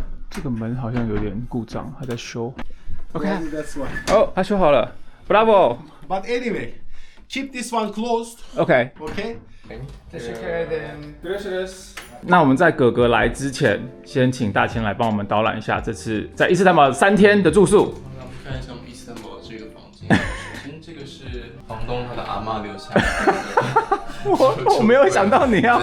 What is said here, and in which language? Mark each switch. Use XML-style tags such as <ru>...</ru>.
<zh>这个门好像有点故障，还在修。OK， 它修好了 ，Bravo。</zh> <en>But anyway, keep this one closed. OK。 Okay.</en> <zh>那我们在哥哥来之前，先请大千来帮我们导览一下这次在伊斯坦堡3天的住宿。那我们看一下我们伊斯坦堡的这个房间。首先，这个是房东他的阿嬷留下来的。我没有想到你要</zh>